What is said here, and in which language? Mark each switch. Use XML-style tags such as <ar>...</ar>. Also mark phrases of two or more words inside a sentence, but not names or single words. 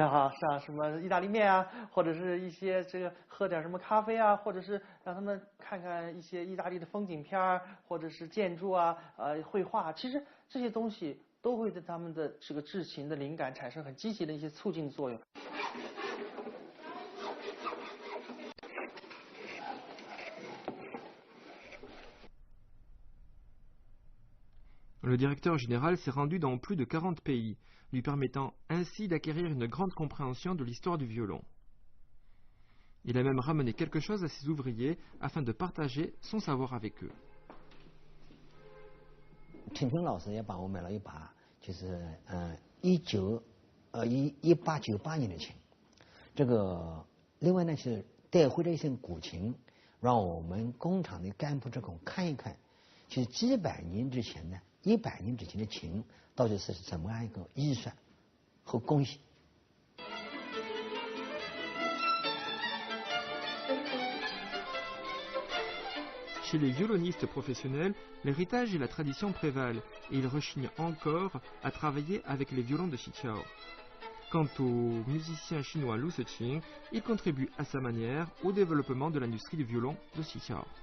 <zh>好，像什么意大利面啊，或者是一些这个喝点什么咖啡啊，或者是让他们看看一些意大利的风景片儿，或者是建筑啊，绘画，其实这些东西都会对他们的这个制琴的灵感产生很积极的一些促进作用。</zh> <fr>Le directeur général s'est rendu dans plus de 40 pays, lui permettant ainsi d'acquérir une grande compréhension de l'histoire du violon. Il a même ramené quelque chose à ses ouvriers afin de partager son savoir avec eux.</fr> <zh>陈平老师也帮我买了一把，就是1898年的琴。这个另外呢是带回了一身古琴，让我们工厂的干部职工看一看，其实几百年之前呢。100年之前的琴到底是怎么样一个艺术和工艺。</zh> <fr>Chez les violonistes professionnels, l'héritage et la tradition prévalent et ils rechignent encore à travailler avec les violons de Xiqiao. Quant au musicien chinois Lu Suqing, il contribue à sa manière au développement de l'industrie du violon de Xiqiao.</fr>